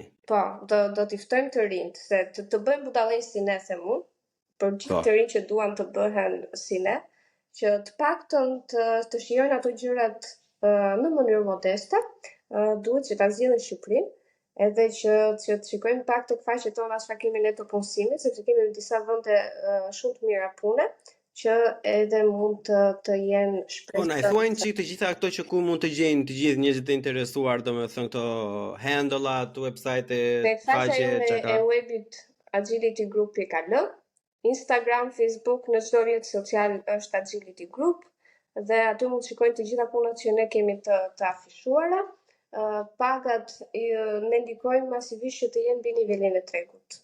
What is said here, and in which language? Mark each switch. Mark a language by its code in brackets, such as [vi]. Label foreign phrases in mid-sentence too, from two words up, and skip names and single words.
[sq] Po, do t'i ftojmë të rinjt, se të bëjmë budallënj si ne them unë, për gjithë të rinjt që duan të bëhen si ne, që të paktën të shijojnë ato gjërat në mënyrë modeste, duhet që ta zgjidhin Shqipërinë, edhe që të shikojnë pak tek faqet tona çfarë kemi ne të punësimit, sepse kemi disa vende shumë të mira pune, që edhe mund të jenë shpresë. Po, na i thuajnë që të gjitha ato që ku mund të gjejnë të gjithë njerëzit të interesuar, domethënë këto handle-at, website-e, faqe, çka e webit agilitygroup.al, Instagram, Facebook, në çdo rrjet social është Agility Group, dhe aty mund të shikojnë të gjitha punët që ne kemi të afishuara. Pagat ne ndikojmë masivisht që të jenë mbi nivelin e tregut.